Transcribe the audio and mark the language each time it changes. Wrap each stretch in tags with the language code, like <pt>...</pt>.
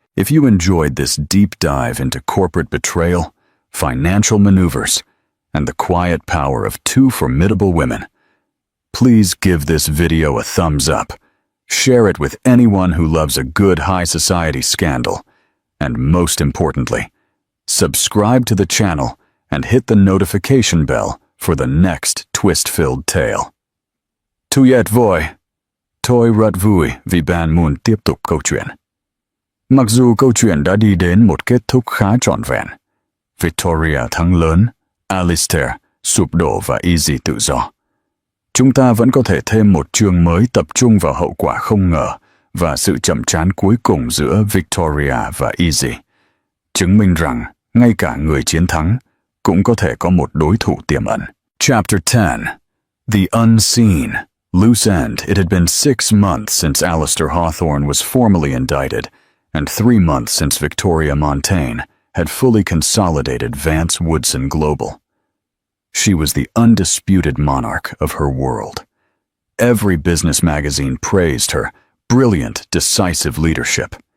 <en>If you enjoyed this deep dive into corporate betrayal, financial maneuvers, and the quiet power of two formidable women, please give this video a thumbs up, share it with anyone who loves a good high society scandal, and most importantly, subscribe to the channel and hit the notification bell for the next twist-filled tale.</en> <vi>Tuyet voi, tôi rất vui vì bạn muốn tiếp tục câu chuyện. Mặc dù câu chuyện đã đi đến một kết thúc khá trọn vẹn, Victoria thắng lớn, Alistair sụp đổ và Izzy tự do, chúng ta vẫn có thể thêm một chương mới tập trung vào hậu quả không ngờ và sự chậm trán cuối cùng giữa Victoria và Izzy, chứng minh rằng ngay cả người chiến thắng cũng có thể có một đối thủ tiềm ẩn.</vi> <en>Chapter 10. The Unseen. Loose end. It had been 6 months since Alistair Hawthorne was formally indicted, and 3 months since Victoria Montaigne had fully consolidated Vance Woodson Global. She was the undisputed monarch of her world. Every business magazine praised her brilliant, decisive leadership.</en>